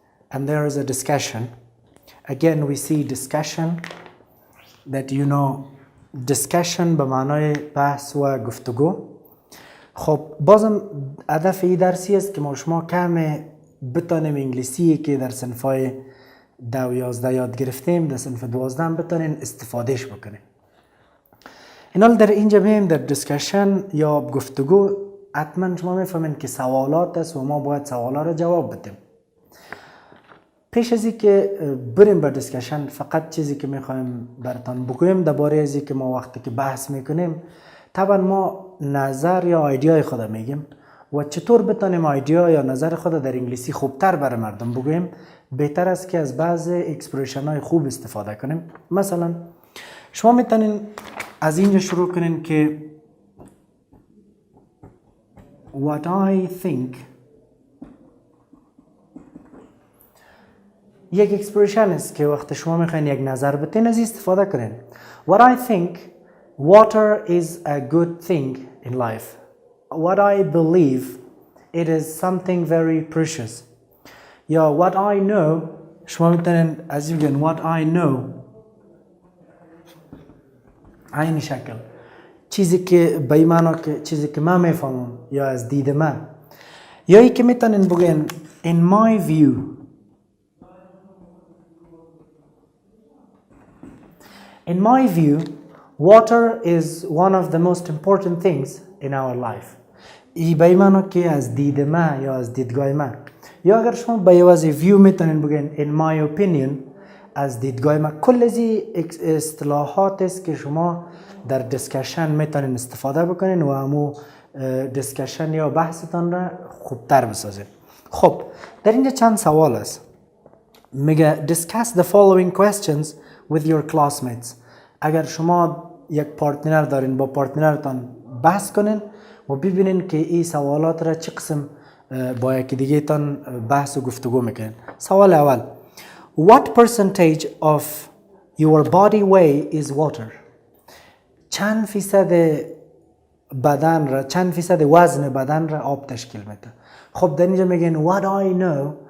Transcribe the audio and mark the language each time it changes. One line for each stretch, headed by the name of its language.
English: And there is a discussion. Again we see discussion that you know discussion
Persian: به معنای بحث و گفتگو. خب بازم هدف این درسی است که ما شما کم بتانیم انگلیسی که در صنفای 10 و 11 یاد گرفتیم در صنف 12 بتانیم استفادهش بکنیم. این حال در اینجا بیم در دیسکشن یا گفتگو حتما شما میفهمین که سوالات است و ما باید سوالا را جواب بدیم. پیش از این که بریم بر دیسکشن فقط چیزی که میخوایم براتون بگویم درباره ازی که ما وقتی که بحث میکنیم طبعا ما نظر یا ایدیای خود میگیم و چطور بتانیم ایدیا یا نظر خود در انگلیسی خوبتر برای مردم بگویم بهتر است که از بعض اکسپرشن های خوب استفاده کنیم. مثلا شما میتونین از اینجا شروع کنین که
English: what I think
Persian: یک اکسپرشن است که وقت شما میخواین یک نظر بتین از استفاده کنین.
English: What I think water is a good thing in life. What I believe it is something very precious.
Persian: یا
English: what I know
Persian: شما میتونین از این بگین what I know این شکل چیزی که به معنی که چیزی که من میفهمم یا از دید من. یا ای که میتونین بگین
English: in my view. In my view water is one of the most important things in our life.
Persian: ای به معنی که از دید من یا از دیدگاه من. یا اگر شما به یوازی ویو میتونین بگین
English: in my opinion
Persian: از دیدگاه من. کل از اصطلاحات است که شما در دیسکشن میتونین استفاده بکنین و همو دیسکشن یا بحثتان را خوبتر بسازین. خب در اینجا چند سوال است.
English: میگه discuss the following questions with your classmates.
Persian: اگر شما یک پارتنر دارین با پارتنرتان بحث کنین و ببینین که این سوالات را چه قسم با یکی دیگه تان بحث و گفتگو میکنین. سوال اول
English: What percentage of your body weight is water?
Persian: چند فیصد بدن را چند فیصد وزن بدن را آب تشکیل میده. خب در اینجا میگین
English: what I know.